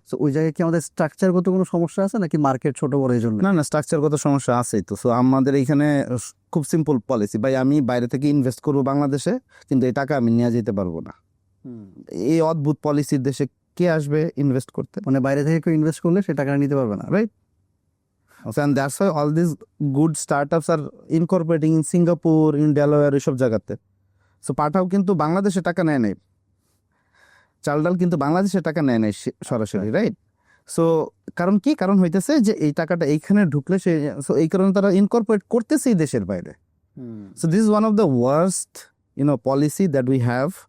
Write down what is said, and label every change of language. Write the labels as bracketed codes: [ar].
[bn] So ওই জায়গায় কি আমাদের স্ট্রাকচারগত কোনো সমস্যা আছে নাকি মার্কেট ছোট বড় এই জন্য? না স্ট্রাকচারগত সমস্যা আছেই তো। সো আমাদের এইখানে খুব সিম্পল পলিসি, ভাই আমি বাইরে থেকে ইনভেস্ট করবো বাংলাদেশে, কিন্তু এই টাকা আমি নিয়ে যেতে পারবো না। এই অদ্ভুত পলিসির দেশে কে আসবে ইনভেস্ট করতে? মানে বাইরে থেকে কেউ ইনভেস্ট করলে সে টাকা নিতে পারবে না, right? [en] And that's why all these good startups are incorporating in Singapore, in Delaware, [bn] এইসব জায়গাতে। সো পাঠাও কিন্তু বাংলাদেশে টাকা নেয় নাই, চালডাল কিন্তু বাংলাদেশে টাকা নেয় নাই সরাসরি, রাইট? সো কারণ কি? কারণ হইতেছে যে এই টাকাটা এইখানে ঢুকলে সে, সো এই কারণে তারা ইনকর্পোরেট করতেছে এই দেশের বাইরে। [en] So this is one of the worst policy that we have.